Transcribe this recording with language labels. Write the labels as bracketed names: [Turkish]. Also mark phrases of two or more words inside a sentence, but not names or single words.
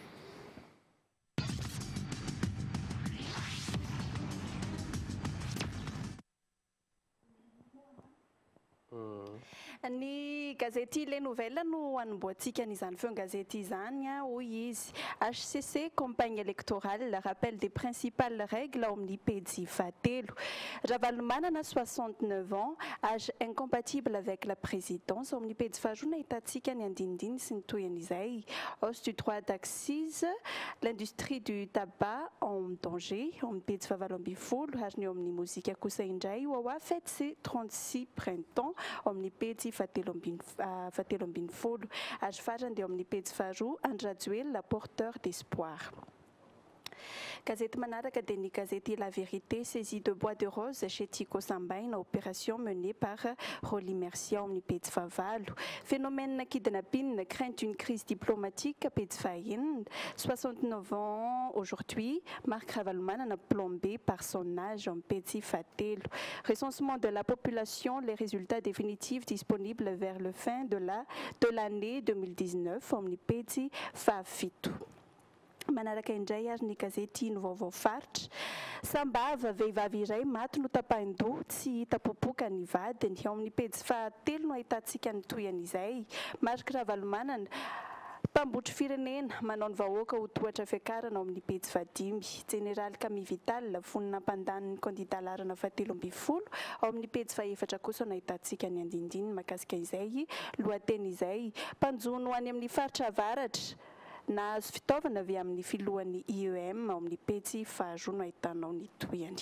[Malagasy] ny gazety Les Nouvelles no anomboantsika n'izany feon-gazety izany hoy izy HCC [French] campagne électorale rappel des principales règles [Malagasy] ao amin'ny pejy fahatelo Ravalomanana [French] 69 ans âge incompatible avec la présidence [Malagasy] ao amin'ny pejy faharoa nahitantsika ny andinindiny sy ny toyan'izay [French] hausse du droit d'accise l'industrie du tabac en danger [Malagasy] ao amin'ny pejy fahavalo ambin'ny folo ary ny ao amin'ny mozika kosa indray Wawa [French] fête ses 36 printemps [Malagasy] ao amin'ny pejy fahatelo ambin'ny folo ary farany dia ao amin'ny pejy faharoa Andrajoel [French] la porteur d'espoir. [Malagasy] Gazette manaraka dia ny gazety [French] La Vérité saisie de bois de rose chez Tico Sambaina opération menée par Roly Mercier [Malagasy] ao amin'ny pejy fahavalo [French] phénomène kidnapping craint une crise diplomatique [Malagasy] pejy fahaenina [French] 69 ans aujourd'hui Marc Ravalomanana plombé par son âge [Malagasy] ao amin'ny pejy fahatelo [French] recensement de la population les résultats définitifs disponibles vers le fin de l'année 2019 [Malagasy] ao amin'ny pejy fahafito. Manaraka indray ary ny gazety ny vaovao faritra sambava vehivavy iray maty no tapahin-doha tsy hita popoka ny vadiny ao amin'ny pejy fahatelo no ahitantsika ny toyan'izay Marc Ravalomanana mpambotry firenena manao ny vahoaka ho tohatra fiakarana ao amin'ny pejy fahadimy Général Camille Vital fonina ampandaniny candidat larana fahatelo ambin'ny folo ao amin'ny pejy fahaefatra kosa no ahitantsika ny andindiny makasika izay lohateny izay mpanjono any amin'ny faritra avaratra nahazo fitaovana avy amin'ny filohan'ny IEM ao amin'ny pejy faharoa no ahitanao ny toyany.